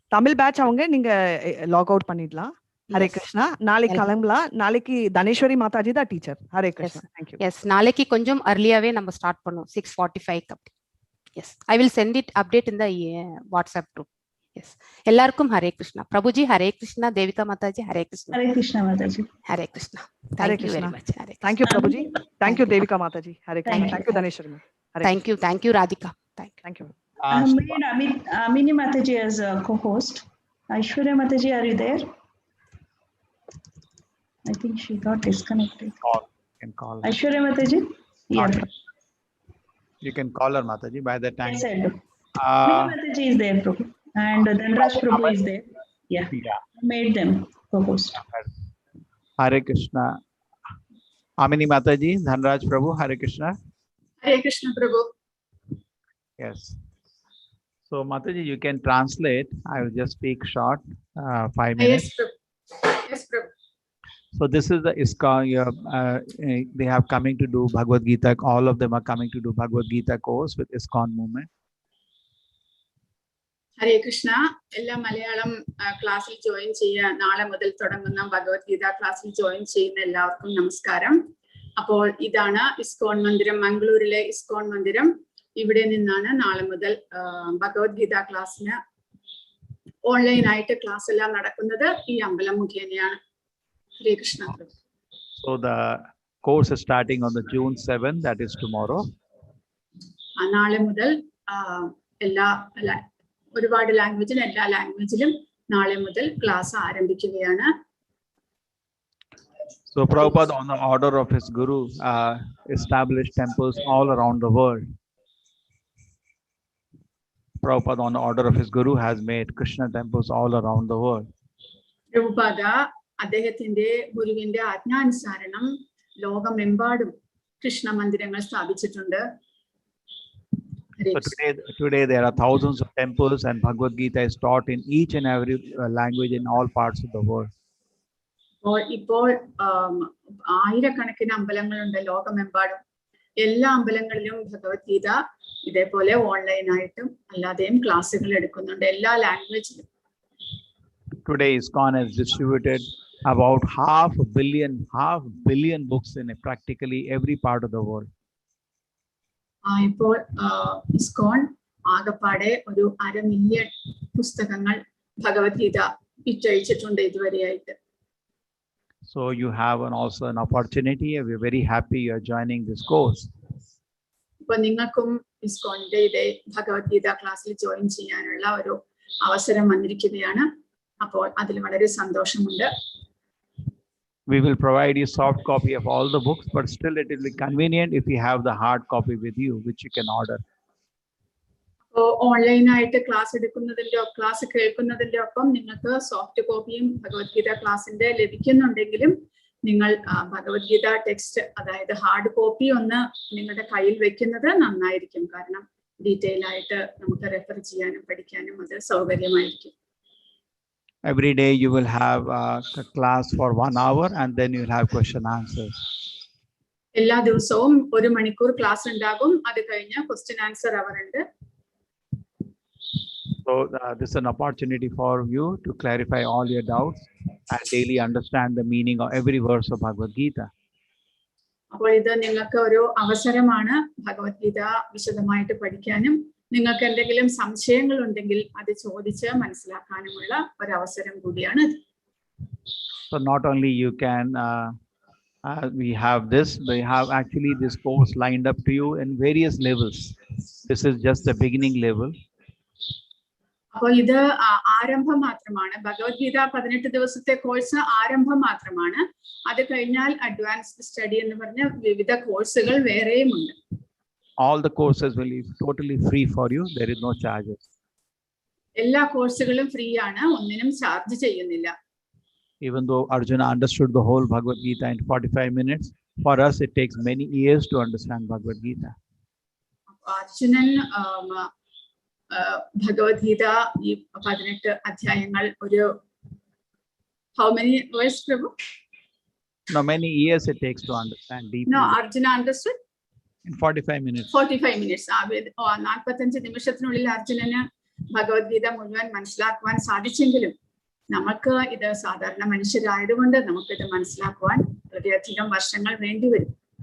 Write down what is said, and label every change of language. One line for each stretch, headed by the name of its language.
Tamil: Tamil batch அவங்க நீங்க log out பண்ணிடலாம். ஹரே
English: Yes.
Tamil: கிருஷ்ணா. நாளைக்கு கிளம்பலாம். நாளைக்கு தனேஸ்வரி மாதாஜி தான் teacher. Hare Krishna.
English: Thank you.
Tamil: Yes, நாளைக்கு கொஞ்சம் early-ஆவே நம்ம ஸ்டார்ட் பண்ணுவோம். 6:45 அப்படி.
English: Yes, I will send it update in the WhatsApp group.
Tamil: Yes. எல்லாருக்கும் Hare Krishna. Prabhuji Hare Krishna, Devika Mataji Hare Krishna.
English: Hare Krishna Mataji.
Tamil: Hare Krishna.
English: Hare Thank you Krishna. very much. Hare Thank you Prabhuji. Thank you Devika Mataji. Hare Krishna. Thank you Dhaneshwari ma'am. Thank you Radhika. Thank you. I have made Amini Mataji as a co-host. Aishwarya Mataji, are you there? I think she got disconnected. Can call. Aishwarya Mataji? Yeah. You can call her Mataji by the time. Yes, I do. Amini Mataji is there, Prabhu. And Dhanraj Prabhu is there. Yeah. I made them co-host. Hare Krishna. Amini Mataji, Dhanraj Prabhu, Hare Krishna. Hare Krishna Prabhu. Yes. So Mataji, you can translate. I will just speak short, 5 minutes. Yes Prabhu. Yes Prabhu. So this is the ISKCON. They have coming to do Bhagavad Gita. All of them are coming to do Bhagavad Gita course with ISKCON movement.
Malayalam: ഹരേ കൃഷ്ണ. എല്ലാ മലയാളം ക്ലാസ്സിൽ join ചെയ്യാൻ നാളെ മുതൽ തുടങ്ങുന്ന ഭഗവത്ഗീത ക്ലാസ്സിൽ join ചെയ്യുന്ന എല്ലാവർക്കും നമസ്കാരം. അപ്പോൾ ഇതാണ് ഇസ്കോൺ മന്ദിരം, മംഗളൂരിലെ ഇസ്കോൺ മന്ദിരം. ഇവിടെ നിന്നാണ് നാളെ മുതൽ ഭഗവത്ഗീത ക്ലാസ്സിന് ഓൺലൈനായിട്ട് ക്ലാസ് എല്ലാം നടക്കുന്നത്. ഈ അമ്പലം മുഖേനയാണ്. ഹരേ Krishna.
English: So the course is starting on the June 7th, that is tomorrow.
Malayalam: നാളെ മുതൽ ഒരുപാട് ലാംഗ്വേജിലും എല്ലാ ലാംഗ്വേജിലും നാളെ മുതൽ ക്ലാസ് ആരംഭിക്കുകയാണ്.
English: So Prabhupada, on the order of his guru, established temples all around the world. Prabhupada, on the order of his guru, has made Krishna temples all around the world.
Malayalam: Prabhupada അദ്ദേഹത്തിന്റെ ഗുരുവിന്റെ ആജ്ഞാനുസാരണം ലോകമെമ്പാടും കൃഷ്ണ മന്ദിരങ്ങൾ സ്ഥാപിച്ചിട്ടുണ്ട്.
English: So today there are thousands of temples, and Bhagavad Gita is taught in each and every language in all parts of the world.
Malayalam: ഇപ്പോൾ ആയിരക്കണക്കിന് അമ്പലങ്ങളുണ്ട് ലോകമെമ്പാടും. എല്ലാ അമ്പലങ്ങളിലും ഭഗവത്ഗീത ഇതേപോലെ ഓൺലൈനായിട്ടും അല്ലാതെയും ക്ലാസ്സുകൾ എടുക്കുന്നുണ്ട് എല്ലാ ലാംഗ്വേജിലും.
English: Today ISKCON has distributed about half a billion books in practically every part of the world.
Malayalam: ഇപ്പോൾ ഇസ്കോൺ ആകപ്പാടെ ഒരു 1/2 മില്യൺ പുസ്തകങ്ങൾ ഭഗവത്ഗീത വിറ്റഴിച്ചിട്ടുണ്ട് ഇതുവരെയായിട്ട്.
English: So you have also an opportunity. We're very happy you are joining this course.
Malayalam: ഇപ്പൊ നിങ്ങൾക്കും ഇസ്കോണിന്റെ ഇതേ ഭഗവത്ഗീത ക്ലാസ്സിൽ join ചെയ്യാനുള്ള ഒരു അവസരം വന്നിരിക്കുകയാണ്. അപ്പോൾ അതിൽ വളരെ സന്തോഷമുണ്ട്.
English: We will provide you soft copy of all the books, but still it will be convenient if you have the hard copy with you, which you can order.
Malayalam: ഓൺലൈനായിട്ട് ക്ലാസ് കേൾക്കുന്നതിന്റെ ഒപ്പം നിങ്ങൾക്ക് സോഫ്റ്റ് കോപ്പിയും ഭഗവത്ഗീത ക്ലാസിന്റെ ലഭിക്കുന്നുണ്ടെങ്കിലും നിങ്ങൾ ഭഗവത്ഗീത ടെക്സ്റ്റ്, അതായത് hard copy ഒന്ന് നിങ്ങളുടെ കയ്യിൽ വെക്കുന്നത് നന്നായിരിക്കും. കാരണം ഡീറ്റെയിൽ ആയിട്ട് നമുക്ക് റെഫർ ചെയ്യാനും പഠിക്കാനും അത് സൗകര്യമായിരിക്കും.
English: Every day you will have a class for 1 hour, and then you will have question answers.
Malayalam: എല്ലാ ദിവസവും 1 മണിക്കൂർ ക്ലാസ് ഉണ്ടാകും. അത് കഴിഞ്ഞ് ക്വസ്റ്റ്യൻ ആൻസർ അവർ ഉണ്ട്.
English: So this is an opportunity for you to clarify all your doubts and daily understand the meaning of every verse of Bhagavad Gita.
Malayalam: അപ്പോൾ ഇത് നിങ്ങൾക്ക് ഒരു അവസരമാണ് ഭഗവത്ഗീത വിശദമായിട്ട് പഠിക്കാനും നിങ്ങൾക്ക് എന്തെങ്കിലും സംശയങ്ങൾ ഉണ്ടെങ്കിൽ അത് ചോദിച്ച് മനസ്സിലാക്കാനുമുള്ള ഒരു അവസരം കൂടിയാണ്.
English: So not only you can we have this, we have actually this course lined up to you in various levels. This is just the beginning level.
Malayalam: അപ്പോൾ ഇത് ആരംഭം മാത്രമാണ്. ഭഗവത്ഗീത 18 ദിവസത്തെ കോഴ്സ് ആരംഭം മാത്രമാണ്. അത് കഴിഞ്ഞാൽ അഡ്വാൻസ്ഡ് സ്റ്റഡി എന്ന് പറഞ്ഞ വിവിധ കോഴ്സുകൾ വേറെയുമുണ്ട്.
English: All the courses will be totally free for you. There is no charges.
Malayalam: എല്ലാ കോഴ്സുകളും ഫ്രീ ആണ്, ഒന്നിനും ചാർജ് ചെയ്യുന്നില്ല.
English: Even though Arjuna understood the whole Bhagavad Gita in 45 minutes, for us it takes many years to understand Bhagavad Gita.
Malayalam: Arjunan Bhagavad Gita ഈ 18 അധ്യായങ്ങൾ ഒരു
English: how many words
Malayalam: Prabhu?
English: No, many years it takes to understand deeply. No, Arjuna understood? In 45 minutes. 45 minutes.
Malayalam: 45 നിമിഷത്തിനുള്ളിൽ അർജുനന് ഭഗവത്ഗീത മുഴുവൻ മനസ്സിലാക്കുവാൻ സാധിച്ചെങ്കിലും നമുക്ക് ഇത് സാധാരണ മനുഷ്യരായതുകൊണ്ട് നമുക്കിത് മനസ്സിലാക്കുവാൻ വളരെയധികം വർഷങ്ങൾ വേണ്ടിവരും.